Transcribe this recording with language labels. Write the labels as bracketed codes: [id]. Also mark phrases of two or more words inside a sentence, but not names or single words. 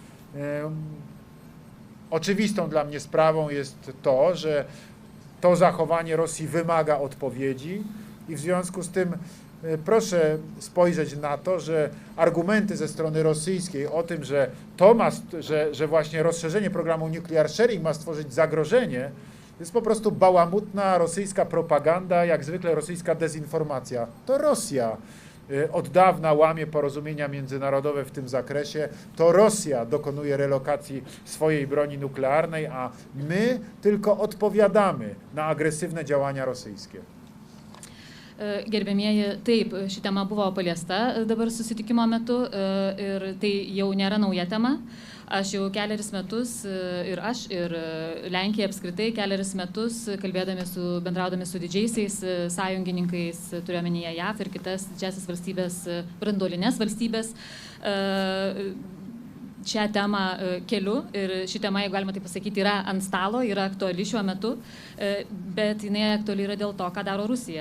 [pl] Oczywistą dla mnie sprawą jest to, że to zachowanie Rosji wymaga odpowiedzi i w związku z tym proszę spojrzeć na to, że argumenty ze strony rosyjskiej o tym, że że właśnie rozszerzenie programu Nuclear Sharing ma stworzyć zagrożenie, jest po prostu bałamutna rosyjska propaganda, jak zwykle rosyjska dezinformacja. To Rosja od dawna łamie porozumienia międzynarodowe w tym zakresie. To Rosja dokonuje relokacji swojej broni nuklearnej, a my tylko odpowiadamy na agresywne działania rosyjskie. [lt] Gerbėmieji, taip, ši tema buvo paliesta dabar susitikimo metu ir tai jau nėra nauja tema. Aš jau keleris metus ir Lenkija apskritai keleris metus bendraudami su didžiaisiais sąjungininkais, turiuomenyje JAV ir kitas didžiasis valstybės, branduolinės valstybės, šią temą keliu ir ši tema, jeigu galima taip pasakyti, yra ant stalo, yra aktuali šiuo metu, bet jinai aktuali yra dėl to, ką daro Rusija.